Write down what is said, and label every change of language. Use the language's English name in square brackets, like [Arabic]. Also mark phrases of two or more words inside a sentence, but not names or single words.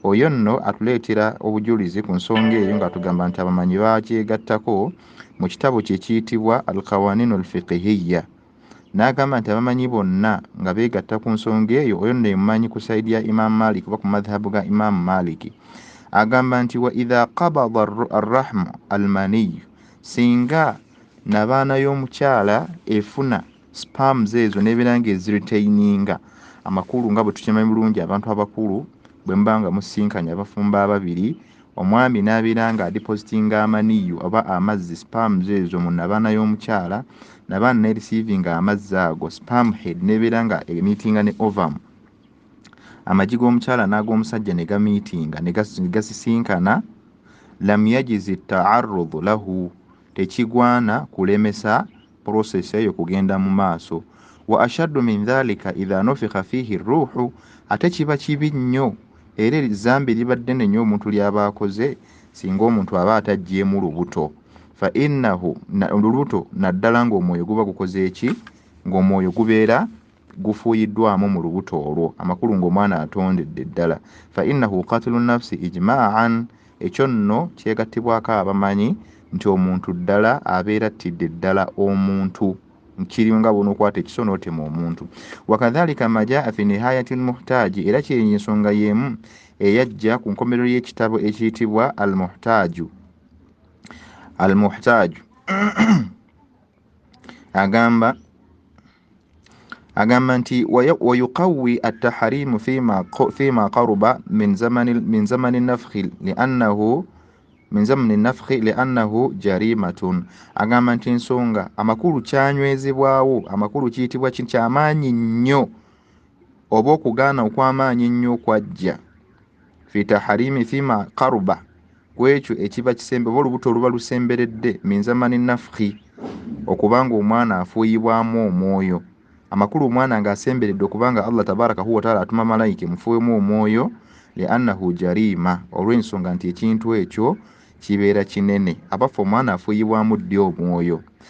[Ganda] oyo nno atuleetera obujulizi ku nsonga eyo ng'atugamba nti abamanyi bakyegattako mu kitabo kye kiyitibwa al-qawaninu al-fiqhiyya. N'agamba nti abamanyi bonna nga beegatta ku nsonga eyo, oyo nno emumanyi ku saidi ya Imam Malik oba ku madhhabu ga Imam Malik. Agamba nti [Arabic] وإذا قبض الرحم المني, [Ganda] singa nabaana y'omukyala efuna spams ezo n'ebeera nga eziritaininga amakulu, nga bwe tukimanyi bulungi abantu abakulu bwe muba nga musinkanya abafumba ababiri, omwami n'abeera nga adipositinga amaniyu oba amazzi spams ezo mu nabaana y'omukyala, nabaana nereceiving amazzi ago, spam head n'ebeera nga emiitinga ne ovum, amagi g'omukyala n'ag'omusajja ne gamiitinga ne gasisinkana, [Arabic] لم يجز التعرض له, [Ganda] tekigwana kulemesa process eyo kugenda mu maaso. [Arabic] وأشد من ذلك إذا نفخ فيه الروح, [Ganda] ate kiba kibi nnyo era ezambi libadde nnyo omuntu ly'aba akoze singa omuntu aba ataggyeemu lubuto. [Arabic] فإنه [Ganda] olubuto naddala ng'omwoyo guba gukoze eki, ng'omwoyo gubeera gufuuyiddwamu mu lubuto olwo, amakulu ng'omwana atondedde ddala. [Arabic] فإنه قتل نفس إجماعا, [Ganda] ekyo nno kyegattibwako abamanyi nti omuntu ddala abeera attidde ddala omuntu, kiri nga bw'onookwata ekiso n'otema omuntu. [Arabic] وكذلك ما جاء في نهاية المحتاج, [Ganda] era kyenyi ensonga y'emu eyajja ku nkomerero y'ekitabo ekiyitibwa almuhtaaju. agamba nti [Arabic] ويقوي التحريم فيما قرب من زمن النفخ لأنه جريمة. [Ganda] Agamba nti ensonga amakulu kyanywezebwawo, amakulu kiyitibwa kyamaanyi nnyo oba okugaana okw'amaanyi nnyo okwajja [Arabic] في التحريم فيما قرب, [Ganda] kwekyo ekiba kisembe oba olubuto oluba lusemberedde [Arabic] من زمن النفخ, [Ganda] okubanga omwana afuuyibwamu omwoyo. Amakulu omwana ng'asemberedde okubanga [Arabic] الله تبارك وتعالى [Ganda] atuma malayika mufuuyemu omwoyo, [Arabic] لأنه جريمة, [Ganda] olw'ensonga nti ekintu ekyo kibeera kinene, abafu omwana afuuyibwamu ddi omwoyo.